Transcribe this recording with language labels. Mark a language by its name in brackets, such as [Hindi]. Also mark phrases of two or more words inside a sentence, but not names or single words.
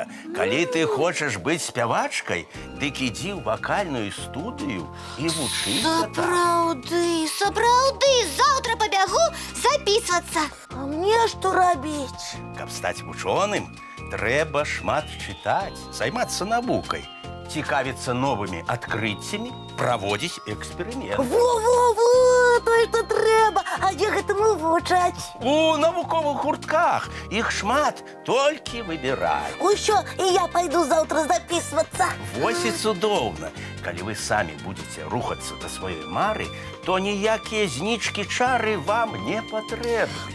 [Belarusian] Калі ты хочаш быць спявачкай, дык ідзі ў вакальную студыю і вучыся там. Сапраўды, заўтра пабягу записываться. А мне што рабіць? Каб стаць вучоным, трэба шмат чытаць, займацца навукай, цікавіцца новымі адкрыццямі, праводзіць эксперыменты. Во-во-во, то, што трэба. А дзе гэтаму вучаць? У навуковых гуртках іх шмат, толькі выбірай. Усё, і я пайду заўтра записываться. Вось і цудоўна. Калі вы самі будзеце рухацца да сваёй мары, то ніякія знічкі чары вам не патрэбны.